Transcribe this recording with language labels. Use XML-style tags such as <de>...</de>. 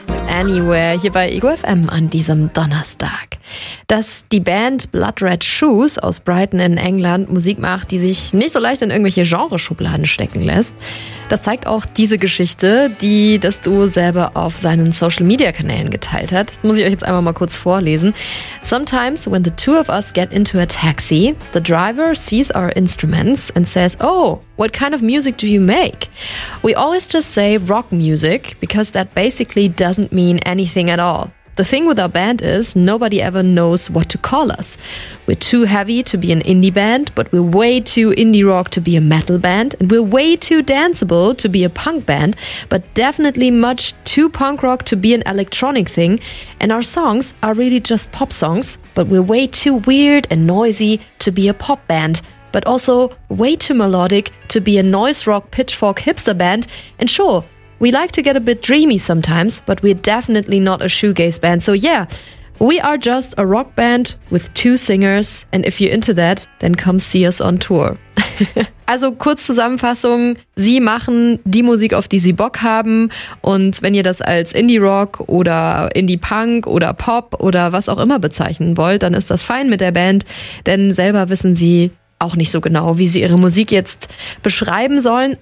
<de>Anywhere, hier bei EgoFM an diesem Donnerstag. Dass die Band Blood Red Shoes aus Brighton in England Musik macht, die sich nicht so leicht in irgendwelche Genreschubladen stecken lässt, das zeigt auch diese Geschichte, die das Duo selber auf seinen Social-Media-Kanälen geteilt hat. Das muss ich euch jetzt einmal mal kurz vorlesen.</de> <en>Sometimes when the two of us get into a taxi, the driver sees our instruments and says, oh, what kind of music do you make? We always just say rock music, because that basically doesn't mean anything at all. The thing with our band is, nobody ever knows what to call us. We're too heavy to be an indie band, but we're way too indie rock to be a metal band, and we're way too danceable to be a punk band, but definitely much too punk rock to be an electronic thing, and our songs are really just pop songs, but we're way too weird and noisy to be a pop band, but also way too melodic to be a noise rock pitchfork hipster band, and sure, we like to get a bit dreamy sometimes, but we're definitely not a shoegaze band. So yeah, we are just a rock band with two singers. And if you're into that, then come see us on tour.</en> <de>Also kurz Zusammenfassung, sie machen die Musik, auf die sie Bock haben. Und wenn ihr das als Indie-Rock oder Indie-Punk oder Pop oder was auch immer bezeichnen wollt, dann ist das fein mit der Band, denn selber wissen sie auch nicht so genau, wie sie ihre Musik jetzt beschreiben sollen.</de>